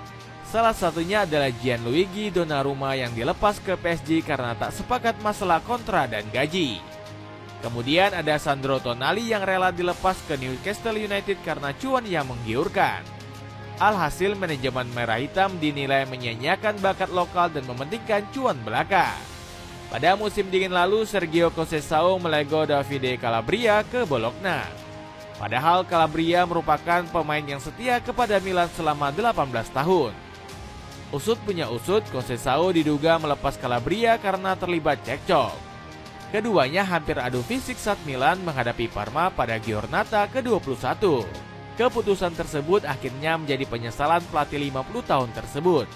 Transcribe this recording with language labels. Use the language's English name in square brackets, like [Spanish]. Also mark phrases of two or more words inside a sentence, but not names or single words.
[Indonesian] Salah satunya adalah Gianluigi Donnarumma yang dilepas ke PSG karena tak sepakat masalah kontra dan gaji. Kemudian ada Sandro Tonali yang rela dilepas ke Newcastle United karena cuan yang menggiurkan. Alhasil manajemen merah hitam dinilai menyia-nyiakan bakat lokal dan mementingkan cuan belaka. Pada musim dingin lalu, Sergio Conceição melego Davide Calabria ke Bologna. Padahal Calabria merupakan pemain yang setia kepada Milan selama 18 tahun. Usut punya usut, Conceição diduga melepas Calabria karena terlibat cekcok. Keduanya hampir adu fisik saat Milan menghadapi Parma pada Giornata ke-21. Keputusan tersebut akhirnya menjadi penyesalan pelatih 50 tahun tersebut.